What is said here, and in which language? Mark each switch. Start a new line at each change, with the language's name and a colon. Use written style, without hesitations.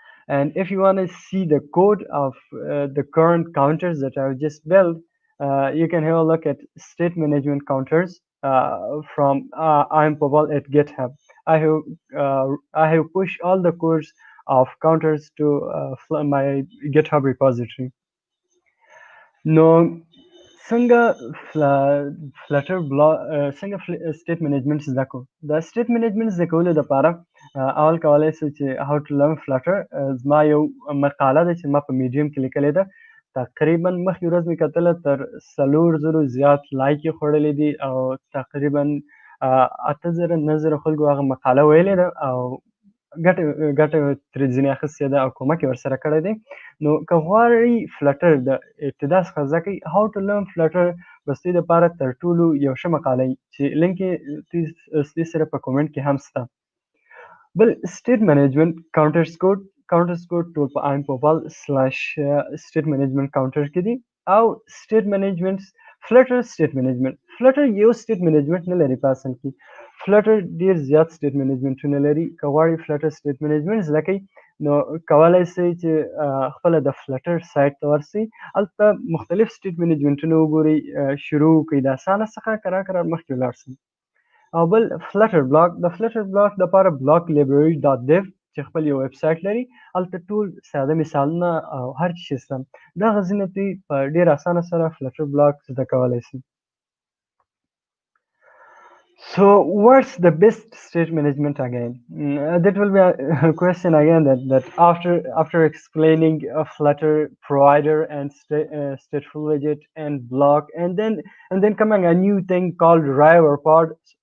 English: And if you want to see the code of the current counters that I've just built, you can have a look at state management counters from I'm Pobal at GitHub. I have pushed all the codes of counters to my GitHub repository.
Pashto: No, څنګه Flutter څنګه state management زده کو دا state management زده کولو لپاره اول کولای شئ چې
English: how to learn Flutter
Pashto: زما یو مقاله ده چې ما په میډیم کې لیکلې ده تقریبا مخکې ورځ مې کتله تر 4,000 زیات لایک یې خوړلې دي او تقریبا 8,000 9,000 خلکو هغه مقاله ویلې ده او ګټه ترې ځینې اخیستې ده او کومک یې ورسره کړی دی. نو که غواړئ فلټر د ابتدا څخه زده کړئ
English: how to learn filter
Pashto: به ستاسو دپاره تر ټولو یو ښه مقاله وي چې لینک یې ستاسو سره په کومنټ کې هم شته. بل state management counters code ټول په impopal /state management counter کې دي او state management flutter state management flutter یو state management نه لري په اصل کې flutter ډیر زیات state management نه لري. که غواړئ flutter state management زده کړئ نو کولای شئ چې خپل د flutter سایت ته ورسئ هلته مختلف state managementونه وګورئ شروع کړئ د اسانه څخه کرار مخکې ولاړ شئ. او بل فلټر بلاک د فلټر بلاک لپاره بلاک library .dev چې خپل یو ویب سایټ لري هلته ټول ساده مثالونه او هر څه شته دغه ځینې دوی په ډېر اسانه سره فلټر بلاک زده کولی شي.
English: So what's the best state management again? That will be a question again that after explaining a Flutter provider and stateful widget and block and then coming a new thing called Rive or pod.